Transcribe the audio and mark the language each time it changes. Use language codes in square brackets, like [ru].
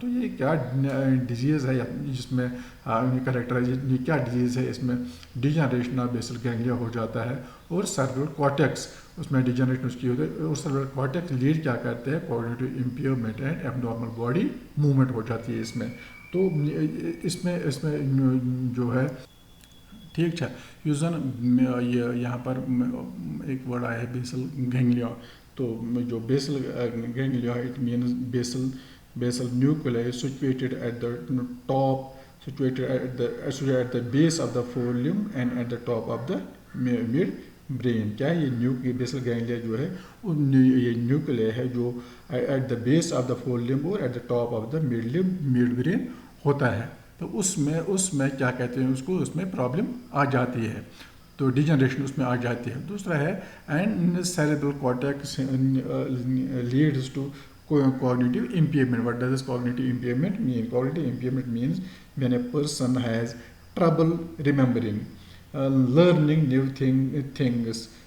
[ur] تو یہ کیا ڈیزیز ہے جس میں کریکٹرائز, یہ کیا ڈیزیز ہے؟ اس میں ڈیجنریشن آف بیسل گینگلیا ہو جاتا ہے اور سیریبرل کارٹیکس اس میں ڈیجنریشن اس کی ہوتی ہے, اور سیریبرل کارٹیکس لیڈ کیا کرتے ہیں؟ [en] cognitive impairment and abnormal body movement [ur] ہو جاتی ہے اس میں. تو اس میں جو ہے ٹھیک ہے. یُس زن یہاں پر ایک ورڈ آیا ہے بیسل گینگلیا. تو جو [en] Basal ganglia it means basal nuclei situated at the top, situated at the base of the fore limb and at the top of the midbrain. [ur] کیا ہے یہ بیسل گینگلیا جو ہے یہ نیوکلیا ہے جو [en] at the base of the fore limb [ur] اور [en] at the top of the midbrain [ur] ہوتا ہے. تو اس میں کیا کہتے ہیں اس کو, اس میں پرابلم آ جاتی ہے, تو ڈیجنریشن اس میں آ جاتی ہے. دوسرا ہے [en] And cerebral cortex leads to cognitive impairment. What does cognitive impairment mean? Cognitive impairment means when a person has trouble remembering, learning new things